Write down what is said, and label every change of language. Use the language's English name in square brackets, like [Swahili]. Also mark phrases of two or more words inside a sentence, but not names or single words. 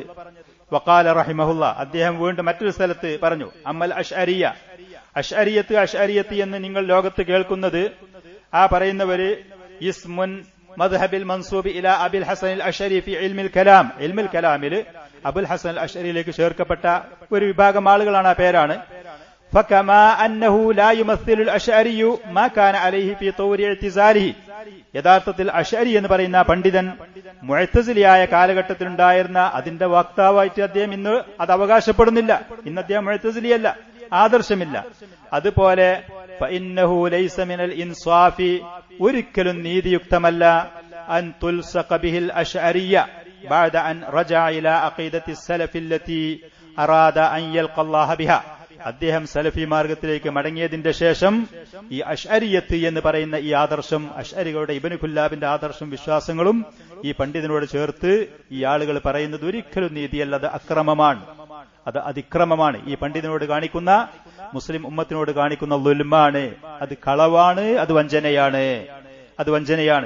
[Arabic] وقال رحمه الله, [Malayalam] അദ്ദേഹം വീണ്ടും മറ്റൊരു സ്ഥലത്ത് പറഞ്ഞു, [Arabic] أما الأشعرية, [Malayalam] അഷ്അരിയത്ത് എന്ന് നിങ്ങൾ ലോകത്ത് കേൾക്കുന്നത്, ആ പറയുന്നവര് [Arabic] اسم مذهب منسوب إلى أبي الحسن الأشعري في علم الكلام, علم الكلام [Malayalam] അബുൽ ഹസൻ അൽ അഷ്അരിയിലേക്ക് ചേർക്കപ്പെട്ട ഒരു വിഭാഗം ആളുകളാണ്, ആ പേരാണ്. [Arabic] فكما أنه لا يمثل الأشعري ما كان عليه في طور اعتزاله. [Malayalam] യഥാർത്ഥത്തിൽ അശ്അരി എന്ന് പറയുന്ന പണ്ഡിതൻ മുഅ്തസിലിയായ കാലഘട്ടത്തിലുണ്ടായിരുന്ന അതിന്റെ വക്താവായിട്ട് അദ്ദേഹം ഇന്ന് അത് അവകാശപ്പെടുന്നില്ല. ഇന്ന് അദ്ദേഹം മുഅ്തസിലിയല്ല, ആദർശമില്ല. അതുപോലെ [Arabic] فإنه ليس من الإنصاف, [Malayalam] ഒരിക്കലും നീതിയുക്തമല്ല [Arabic] أن تلصق به الأشعرية بعد أن رجع إلى عقيدة السلف التي أراد أن يلقى الله بها. [Malayalam] അദ്ദേഹം സലഫി മാർഗത്തിലേക്ക് മടങ്ങിയതിന്റെ ശേഷം ഈ അശ്അരിയത്ത് എന്ന് പറയുന്ന ഈ ആദർശം, അശ്അരികളുടെ ഇബ്നു കുല്ലാബിന്റെ ആദർശം വിശ്വാസങ്ങളും ഈ പണ്ഡിതനോട് ചേർത്ത് ഈ ആളുകൾ പറയുന്നത് ഒരിക്കലും നീതിയല്ല, അത് അക്രമമാണ്, അത് അതിക്രമമാണ്. ഈ പണ്ഡിതനോട് കാണിക്കുന്ന, മുസ്ലിം ഉമ്മത്തിനോട് കാണിക്കുന്ന ളുൽമാണ്, അത് കളവാണ്, അത് വഞ്ചനയാണ്, അത് വഞ്ചനയാണ്.